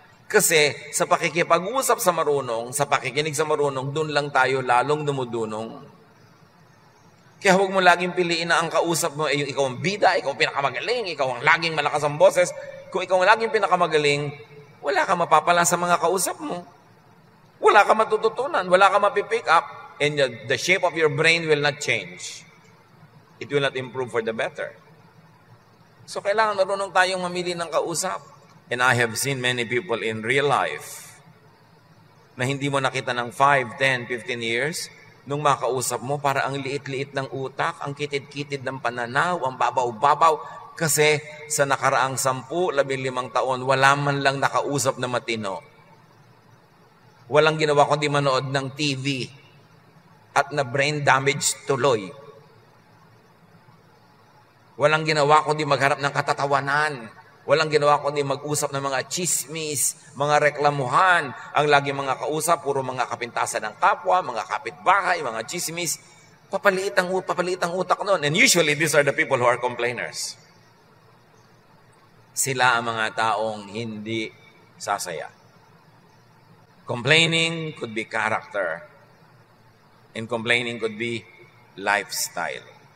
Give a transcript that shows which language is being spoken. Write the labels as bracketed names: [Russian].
[Filipino] Kasi sa pakikipag-usap sa marunong, sa pakikinig sa marunong, doon lang tayo lalong dumudunong. Kaya huwag mo laging piliin na ang kausap mo ay yung ikaw ang bida, ikaw ang pinakamagaling, ikaw ang laging malakas ang boses. Kung ikaw ang laging pinakamagaling, wala ka mapapala sa mga kausap mo. Wala ka matututunan, wala ka mapipick up, [English] and the shape of your brain will not change. It will not improve for the better. [Filipino] So kailangan marunong tayong mamili ng kausap. [English] And I have seen many people in real life [Filipino] na hindi mo nakita ng 5, 10, 15 years, nung makausap mo, para ang liit-liit ng utak, ang kitid-kitid ng pananaw, ang babaw-babaw. Kasi sa nakaraang 10, 15 taon, wala man lang nakausap na matino. Walang ginawa kundi manood ng TV at na brain damage tuloy. Walang ginawa kundi magharap ng katatawanan. Walang ginawa kundi mag-usap ng mga chismis, mga reklamuhan. Ang lagi mga kausap, puro mga kapintasan ng kapwa, mga kapitbahay, mga chismis. Papaliit ang utak noon. [English] And usually, these are the people who are complainers. [Filipino] Sila ang mga taong hindi sasaya. [English] Complaining could be character. And complaining could be lifestyle.